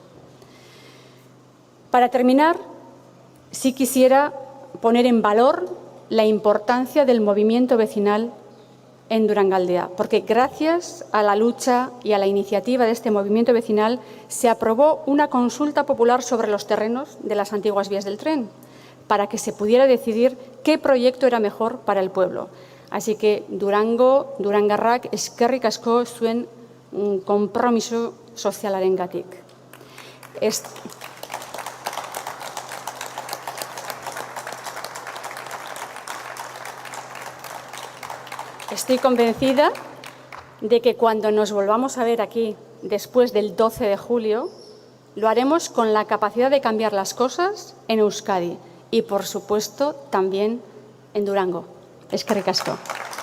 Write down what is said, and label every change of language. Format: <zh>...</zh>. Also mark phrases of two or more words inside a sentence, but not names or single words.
<es>Para terminar, sí quisiera poner en valor la importancia del movimiento vecinal en Durangaldea, porque gracias a la lucha y a la iniciativa de este movimiento vecinal se aprobó una consulta popular sobre los terrenos de las antiguas vías del tren, para que se pudiera decidir qué proyecto era mejor para el pueblo. Así que</es> <eu>Durango, Durangarrak, eskerrik asko zuen konpromiso sozialarengatik.</eu> <es>Estoy convencida de que cuando nos volvamos a ver aquí después del 12 de julio, lo haremos con la capacidad de cambiar las cosas en Euskadi y, por supuesto, también en Durango.</es> <eu>Eskerrik asko.</eu>